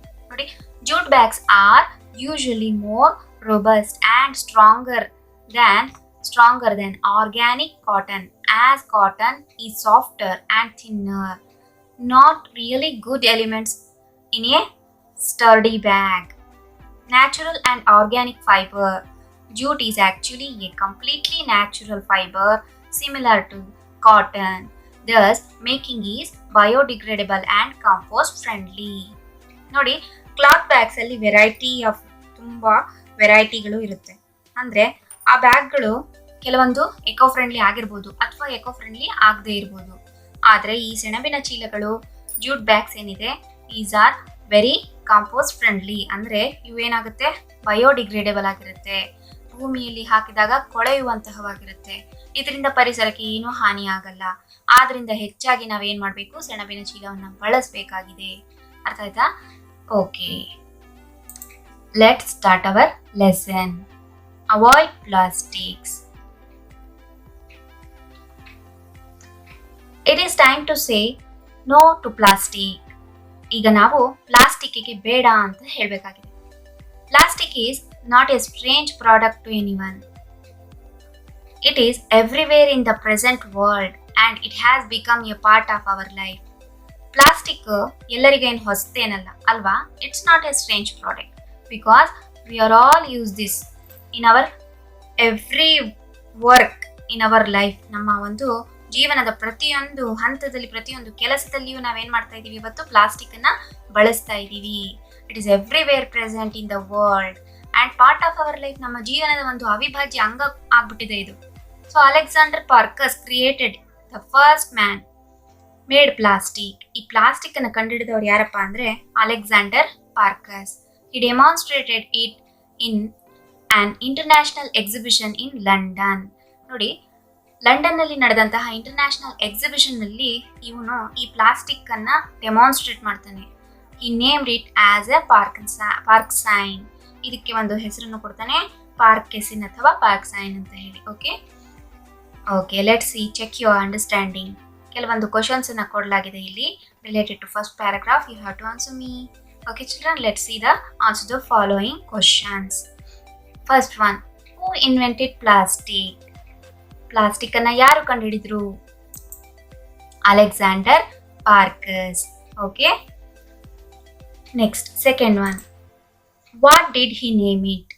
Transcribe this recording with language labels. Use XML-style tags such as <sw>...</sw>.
<en>ನೋಡಿ, jute bags are usually more robust and stronger than organic cotton, as cotton is softer and thinner, not really good elements in a sturdy bag. Natural and organic fiber. Jute is actually a completely natural fiber similar to cotton, thus making it biodegradable and compost friendly.</en> <kn>ನೋಡಿ, cloth bags ಅಲ್ಲಿ ತುಂಬಾ ವೆರೈಟಿಗಳು ಇರುತ್ತೆ. ಅಂದ್ರೆ ಆ ಬ್ಯಾಗ್ಗಳು ಕೆಲವೊಂದು eco friendly ಆಗಿರ್ಬೋದು ಅಥವಾ eco friendly ಆಗದೆ ಇರ್ಬೋದು. ಆದ್ರೆ ಈ ಸೆಣಬಿನ ಚೀಲಗಳು, ಜೂಟ್ ಬ್ಯಾಗ್ಸ್ ಏನಿದೆ,</kn> <en>Is are very compost friendly.</en> <kn>ಅಂದ್ರೆ ಇವೇನಾಗುತ್ತೆ, ಬಯೋಡಿಗ್ರೇಡೇಬಲ್ ಆಗಿರುತ್ತೆ, ಭೂಮಿಯಲ್ಲಿ ಹಾಕಿದಾಗ ಕೊಳೆಯುವಂತಹವಾಗಿರುತ್ತೆ. ಇದರಿಂದ ಪರಿಸರಕ್ಕೆ ಏನೂ ಹಾನಿ ಆಗಲ್ಲ. ಆದ್ರಿಂದ ಹೆಚ್ಚಾಗಿ ನಾವೇನ್ ಮಾಡ್ಬೇಕು, ಸೆಣಬಿನ ಚೀಲವನ್ನ ಬಳಸಬೇಕಾಗಿದೆ. ಅರ್ಥ ಆಯ್ತಾ?</kn> <en>Okay, let's start our lesson. Avoid plastics. It is time to say no to plastic.</en> <kn>ಈಗ ನಾವು ಪ್ಲಾಸ್ಟಿಕ್ಕಿಗೆ ಬೇಡ ಅಂತ ಹೇಳಬೇಕಾಗಿದೆ.</kn> <en>Plastic is not a strange product to anyone. It is everywhere in the present world and it has become a part of our life.</en> <kn>Plastic ಎಲ್ಲರಿಗೂ ಏನು ಹೊಸತೇನಲ್ಲ ಅಲ್ವಾ?</kn> <en>It's not a strange product because we are all use this in our every work in our life.</en> <kn>ನಮ್ಮ ಒಂದು ಜೀವನದ ಪ್ರತಿಯೊಂದು ಹಂತದಲ್ಲಿ, ಪ್ರತಿಯೊಂದು ಕೆಲಸದಲ್ಲಿಯೂ ನಾವೇನ್ ಮಾಡ್ತಾ ಇದೀವಿ, ಇವತ್ತು ಪ್ಲಾಸ್ಟಿಕ್ ಅನ್ನ ಬಳಸ್ತಾ ಇದೀವಿ.</kn> <en>It is everywhere present in the world and part of our life.</en> <kn>ನಮ್ಮ ಜೀವನದ ಒಂದು ಅವಿಭಾಜ್ಯ ಅಂಗ ಆಗ್ಬಿಟ್ಟಿದೆ ಇದು.</kn> <en>So Alexander Parkes created the first man made plastic.</en> <kn>ಈ ಪ್ಲಾಸ್ಟಿಕ್ ಅನ್ನ ಕಂಡುಹಿಡಿದವ್ರು ಯಾರಪ್ಪ ಅಂದ್ರೆ Alexander ಪಾರ್ಕಸ್.</kn> <en>He demonstrated it in an international exhibition in London.</en> <kn>ನೋಡಿ, ಲಂಡನ್ ನಲ್ಲಿ ನಡೆದಂತಹ ಇಂಟರ್ನ್ಯಾಷನಲ್ ಎಕ್ಸಿಬಿಷನ್ ನಲ್ಲಿ ಇವನು ಈ ಪ್ಲಾಸ್ಟಿಕ್ ಅನ್ನ ಡೆಮಾನ್ಸ್ಟ್ರೇಟ್ ಮಾಡ್ತಾನೆ.</kn> <en>He named it as a parksine.</en> <kn>ಇದಕ್ಕೆ ಒಂದು ಹೆಸರನ್ನು ಕೊಡ್ತಾನೆ, ಪಾರ್ಕೆಸಿನ್ ಅಥವಾ ಪಾರ್ಕ್ಸೈನ್ ಅಂತ ಹೇಳಿ.</kn> <en>Okay, let's see, check your understanding.</en> <kn>ಕೆಲವೊಂದು ಕ್ವಶನ್ಸ್ ಅನ್ನ ಕೊಡಲಾಗಿದೆ ಇಲ್ಲಿ</kn> <en>Related to first paragraph. You have to answer me. Okay children, let's see the answer to the following questions. First one, who invented plastic?</en> <kn>Plastic ಅನ್ನ ಯಾರು ಕಂಡುಹಿಡಿದ್ರು? Alexander ಪಾರ್ಕಸ್.</kn> <en>Okay, next, second one, what did he name it?</en>